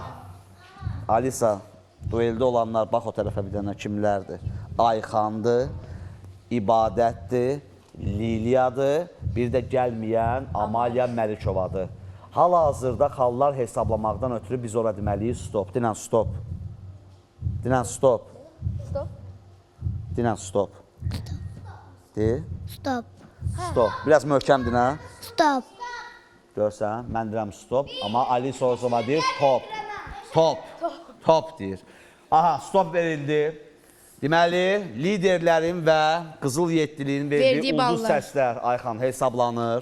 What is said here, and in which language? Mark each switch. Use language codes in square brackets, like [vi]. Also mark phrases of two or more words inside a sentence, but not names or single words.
[az] Alisa, dueldə olanlar, bax o tərəfə bir dənə kimlərdir? Ayxandır, İbadətdir, Liliyadır, bir də gəlməyən Amaliya Məlikovadır. Hal-hazırda xallar hesablamaqdan ötürü biz ora deməliyik stop. Dinən stop. Dinən stop. Stop. Dinən stop. De. Stop. Stop. Biraz möhkəm dinə. Stop. Görsən, mən deyirəm stop, amma Ali Sorzova deyir top. Top. Top deyir. Aha, stop verildi. Deməli, liderlərin və Qızıl Yeddiliyin verdiyi ulduz səslər Ayxan hesablanır.